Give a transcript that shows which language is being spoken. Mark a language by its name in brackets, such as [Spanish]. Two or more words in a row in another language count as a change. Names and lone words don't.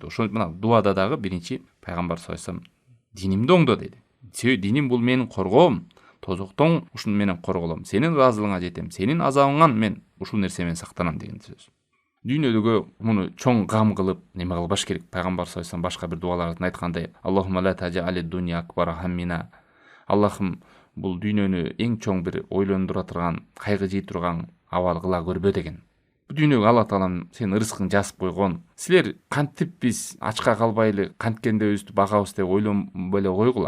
[Kyrgyz] Ошо мына дуада дагы биринчи пайгамбар [Arabic] صلى الله عليه وسلم [Kyrgyz] динимди оңдо деди. Себеби диним бул менин коргоом, тозоктон ушуну менен корголом, сенин ыраазылыгыңа жетем, сенин азабыңан мен ушул нерсе менен сактанам деген сөз. Дүйнөдөгү муну чоң гам кылып неме кылбаш керек. Пайгамбар [Arabic] صلى الله عليه وسلم [Kyrgyz] башка бир дуаларда айткандай: [Arabic] "اللهم لا تجعل الدنيا أكبر همنا". [Kyrgyz] Аллахым, бул дүйнөнү эң чоң бир ойлондура турган, кайгы жей турган абал кыла көрбө деген. Дүйнөгө Алла таалам сенин ырыскың жазып койгон. Силер кантип биз ачка калбайлы, канткендебизди багабыз деп ойлонбой эле койгула.